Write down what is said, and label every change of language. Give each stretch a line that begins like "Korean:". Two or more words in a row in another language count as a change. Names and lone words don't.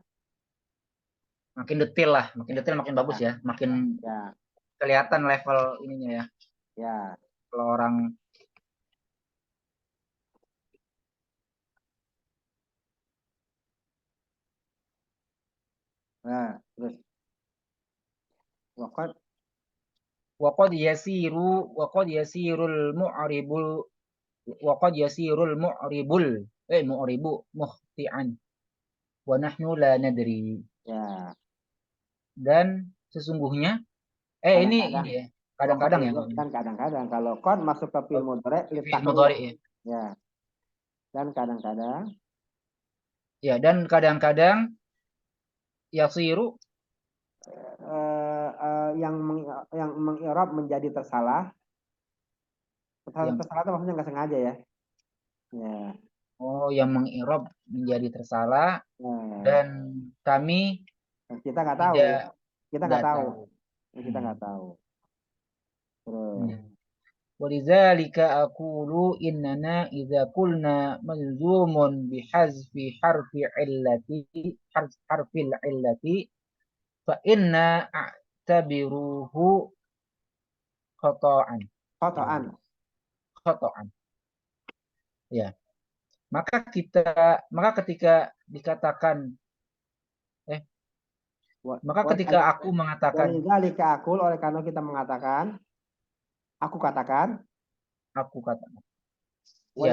Indonesian: makin detail lah, makin detail makin bagus ya, makin ya, kelihatan level ininya ya. ya. Kalau orang Nah, terus waqad
Arabic: وقد يصير المعرب وقد يصير المعرب مخطئا ونحن لا ندري.
Indonesian: ya. Dan sesungguhnya Kadang-kadang ini ya, waqad kadang-kadang ya itu kan kadang-kadang kalau qad masuk ke
Arabic: fi'il mudhari
Indonesian: li fi'il tahqiq. mudhari ya. Ya. Dan kadang-kadang Ya, dan kadang-kadang yasiru yang mengi'rab menjadi tersalah. yang Tersalah itu maksudnya nggak sengaja ya. Ya. yang mengi'rab menjadi tersalah Ya. dan kami Kita nggak tahu. tidak Kita nggak nggak tahu. tahu. Kita nggak tahu. Terus.
Arabic: ولذلك أقول إننا إذا قلنا ملزوم بحذف حرف العلة فإن أعتبره خطأ Khotoan. خطأ ya.
Indonesian: Maka ketika dikatakan maka ketika aku mengatakan
Arabic: ولذلك أقول,
Indonesian: oleh karena kita mengatakan, aku katakan. Ya,